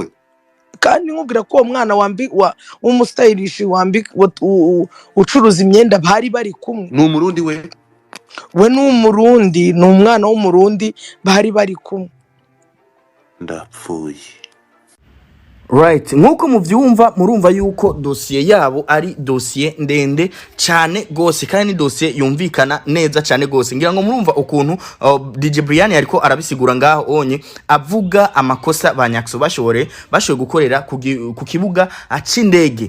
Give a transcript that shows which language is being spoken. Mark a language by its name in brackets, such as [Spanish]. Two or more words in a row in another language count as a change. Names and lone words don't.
[Rundi] Kandi nkubwira ko uwo mwana w'umusitayilishi ucuruza imyenda bari bari kumwe. ni umurundi We ni umurundi, ni umwana w'umurundi bari bari kumwe. ndapfuye. Right, nkuko muvyumva murumva yuko dosiye yabo ari dosiye ndende cyane gose kandi dosiye yumvikana neza cyane gose. Ngira ngo murumva ukuntu DJ Brian ariko arabisigura ngaho onye avuga amakosa ba Nyakso bashoboye gukorera ku kibuga acindege.